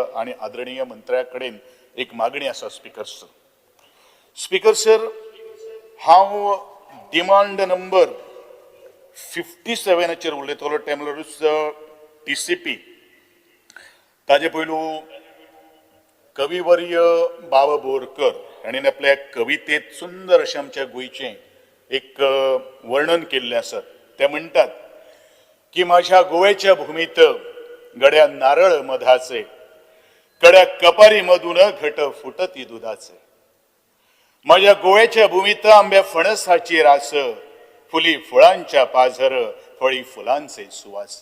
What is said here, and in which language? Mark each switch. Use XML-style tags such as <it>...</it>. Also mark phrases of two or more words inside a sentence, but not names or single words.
<kok>आणि आदरणीय मंत्र्या कडेन एक मागणी आसा स्पीकर सर हांव डिमांड नंबर 57 उलयतलो टेम्लरूच टीसीपी ताजे पयलू कविवर्य बाबा बोरकर हाणें आपल्या कवितेत सुंदर अशें आमच्या गोंयचें एक वर्णन केल्लें आसा.</kok> <mr>ते म्हणटात की माझ्या गोव्याच्या भूमीत गड्या नारळ मधाचे कड्या कपारी मधून घट फुटती दुधाचे. माझ्या गोव्याच्या भूमीत आंब्या फणसाची रास फुली फुलांच्या पाझर फळी फुलांचे सुवास.</mr>